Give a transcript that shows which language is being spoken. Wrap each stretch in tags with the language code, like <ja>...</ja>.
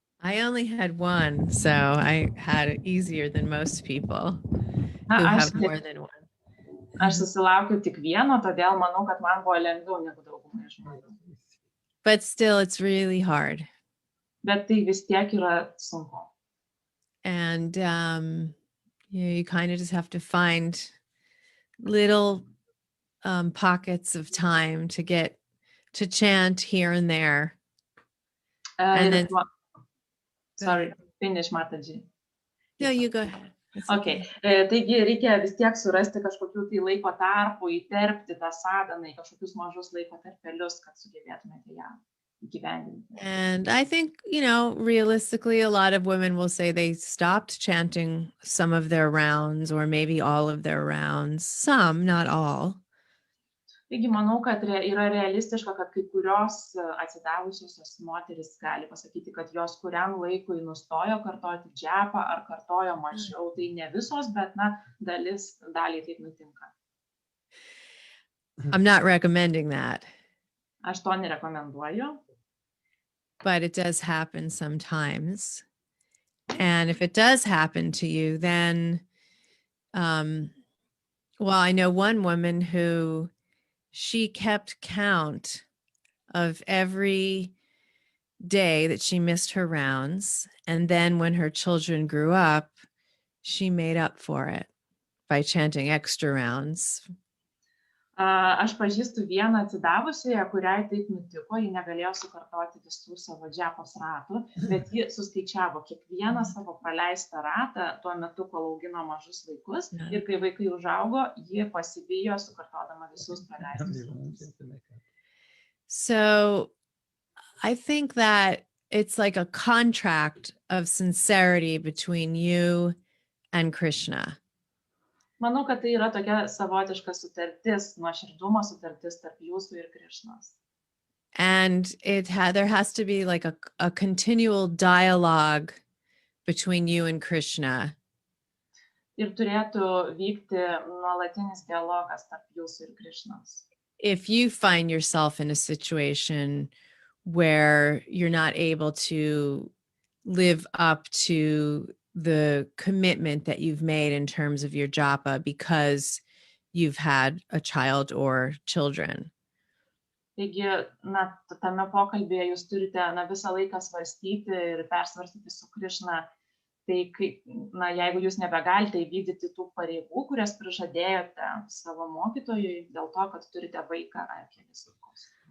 <en>I only had one, so I had it easier than most people</en> <lt>Na,</lt> <en>who</en> <lt>aš,</lt> <en>have more than one.</en> <lt>aš susilaukiu tik vieno, todėl manau, kad man buvo lengviau negu daugumai žmonių.</lt> <en>But still, it's really hard.</en> <lt>Bet tai vis tiek yra sunku.</lt> <en>And you kind of just have to find little pockets of time to get to chant here and there. And then, sorry, finish Mataji. no, you go ahead. It's Okay.</en> <lt>Taigi reikia vis tiek surasti kažkokių tai laiko tarpų, įterpti tą sadhaną į kažkokius mažus laiko tarpelius, kad sugebėtumėte ją įgyvendinti.</lt> <en>And I think, realistically, a lot of women will say they stopped chanting some of their rounds or maybe all of their rounds. Some, not all.</en> <lt>Taigi manau, kad yra realistiška, kad kai kurios atsidavusios moteris gali pasakyti, kad jos kuriam laikui nustojo kartoti džepą ar kartojo mažiau. Tai ne visos, bet daliai taip nutinka.</lt> <en>I'm not recommending that.</en> <lt>Aš to nerekomenduoju.</lt> <en>But it does happen sometimes. And if it does happen to you, then, I know one woman who she kept count of every day that she missed her rounds. And then when her children grew up, she made up for it by chanting extra rounds.</en> <lt>Aš pažįstu vieną atsidavusiąją, kuriai taip nutiko, ji negalėjo sukartoti visų savo džepos ratų, bet ji suskaičiavo kiekvieną savo praleistą ratą tuo metu, kol augino mažus vaikus. Ir kai vaikai užaugo, ji pasibijo sukartodama visus praleistus ratus.</lt> <en>So I think that it's like a contract of sincerity between you and Krishna.</en> <lt>Manau, kad tai yra tokia savotiška sutartis, nuoširdumo sutartis tarp jūsų ir Krišnos.</lt> <en>And there has to be like a continual dialogue between you and Krishna.</en> <lt>Ir turėtų vykti nuolatinis dialogas tarp jūsų ir Krišnos.</lt> <en>If you find yourself in a situation where you're not able to live up to the commitment that you've made in terms of your japa because you've had a child or children.</en> <lt>Taigi, tame pokalbėje jūs turite visą laiką svarstyti ir persvarstyti su Krišna, tai jeigu jūs nebegalite įvykdyti tų pareigų, kurias prižadėjote savo mokytojui dėl to, kad turite vaiką ar kelis vaikus.</lt>